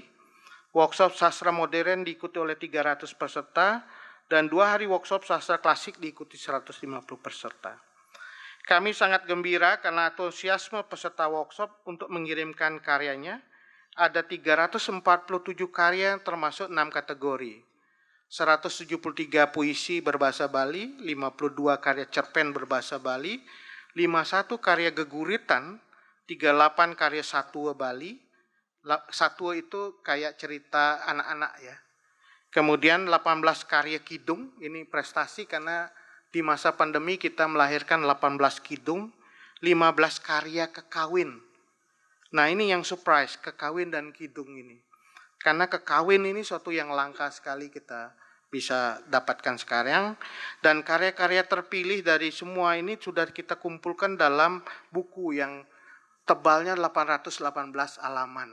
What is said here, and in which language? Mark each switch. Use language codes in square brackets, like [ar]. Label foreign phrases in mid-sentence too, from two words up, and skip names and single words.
[id] Workshop sastra modern diikuti oleh 300 peserta, dan 2 hari workshop sastra klasik diikuti 150 peserta. Kami sangat gembira karena antusiasme peserta workshop untuk mengirimkan karyanya. Ada 347 karya termasuk 6 kategori. 173 puisi berbahasa Bali, 52 karya cerpen berbahasa Bali, 51 karya geguritan, 38 karya satwa Bali. Satwa itu kayak cerita anak-anak ya. Kemudian 18 karya kidung, ini prestasi karena di masa pandemi kita melahirkan 18 kidung, 15 karya kekawin. Nah ini yang surprise, kekawin dan kidung ini. Karena kekawin ini suatu yang langka sekali kita bisa dapatkan sekarang. Dan karya-karya terpilih dari semua ini sudah kita kumpulkan dalam buku yang tebalnya 818 halaman.